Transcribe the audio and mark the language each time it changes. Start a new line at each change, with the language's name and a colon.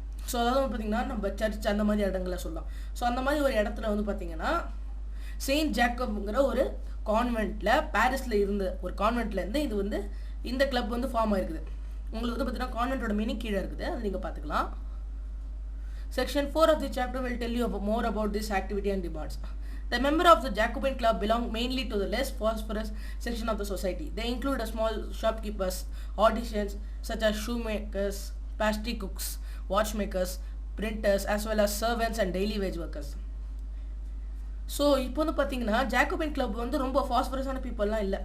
Tamil: So அதாவது வந்து பார்த்திங்கன்னா நம்ம சர்ச் அந்த மாதிரி இடங்களை சொல்லலாம். ஸோ அந்த மாதிரி ஒரு இடத்துல வந்து பார்த்திங்கன்னா செயின்ட் ஜேக்கப்ங்கிற ஒரு கான்வென்ட்டில் பாரிஸில் இருந்த ஒரு கான்வென்ட்லேருந்து இது வந்து இந்த கிளப் வந்து ஃபார்ம் ஆகிருக்குது. உங்களுக்கு வந்து பார்த்திங்கன்னா கான்வென்ட்டோட மீனிங் கீழே இருக்குது, அது நீங்கள் பார்த்துக்கலாம்.
English: Section 4 of the chapter will tell you more about this activity and demands. The members of the Jacobin Club belong mainly to the less prosperous section of the society. They include a small shopkeepers, artisans such as shoemakers, pastry cooks, watchmakers, printers, as well as servants and daily wage workers.
Tamil: So இப்போ வந்து பார்த்தீங்கன்னா jacobin club வந்து ரொம்ப ஃபாஸ்பரஸான பீப்புளெலாம் இல்லை.